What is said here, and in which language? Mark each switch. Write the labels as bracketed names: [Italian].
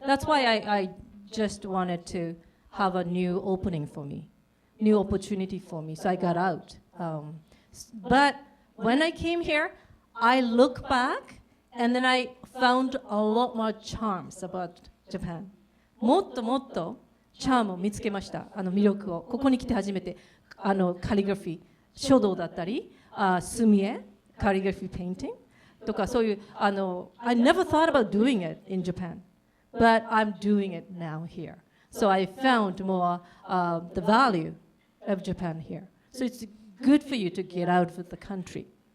[English] That's why I just wanted to have a new opening for me, new opportunity for me. So I got out. But when I came here, I look back and then I found a lot more charms about Japan. [Japanese] もっともっとチャームを見つけました。魅力をここに来て初めてカリグラフィー、書道だったり、墨絵、カリグラフィーペインティングとかそういう。 [English] I never thought about doing it in Japan, but I'm doing it now here. So I found more the value of Japan here. So it's good for you to get out of the country.